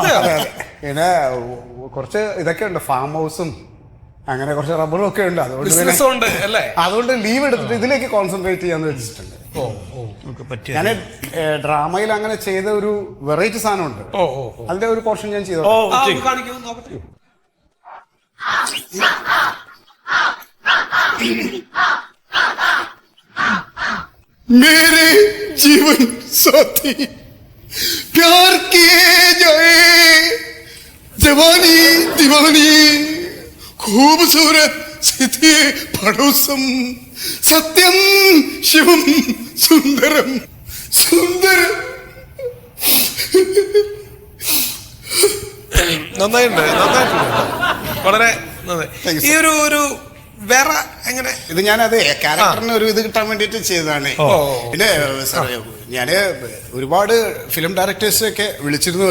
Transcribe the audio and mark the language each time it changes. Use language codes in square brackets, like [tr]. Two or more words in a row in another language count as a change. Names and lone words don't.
[ml] പിന്നെ കുറച്ച് ഇതൊക്കെ ഉണ്ട്, ഫാം ഹൗസും അങ്ങനെ കുറച്ച് റബ്ബറും ഒക്കെ ഉണ്ട്. ബിസിനസ് ഉണ്ട് അല്ലേ? അതുകൊണ്ട് ലീവ് എടുത്തിട്ട് ഇതിലേക്ക് കോൺസെൻട്രേറ്റ് ചെയ്യാന്ന് വെച്ചിട്ടുണ്ട്. ഞാൻ ഡ്രാമയിൽ അങ്ങനെ ചെയ്ത ഒരു വെറൈറ്റി സാധനമുണ്ട്, അതിന്റെ ഒരു പോർഷൻ ഞാൻ ചെയ്തു. കാണിക്കൂ, നോക്കട്ടെ. [hi] मेरे जीवन साथी प्यार किए जाए जवानी दीवानी खूबसूरत सिद्धि पड़ोसम सत्यम शिवम सुंदरम सुंदर. [ml] നന്നായിട്ടുണ്ട് വളരെ നന്നായി. ഈ ഒരു വേറെ എങ്ങനെ ഇത് ഞാനത് ക്യാരക്ടറിന് ഒരു ഇത് കിട്ടാൻ വേണ്ടിയിട്ട് ചെയ്തതാണ്. പിന്നെ സാറേ, ഞാന് ഒരുപാട് ഫിലിം ഡയറക്ടേഴ്സൊക്കെ വിളിച്ചിരുന്നു.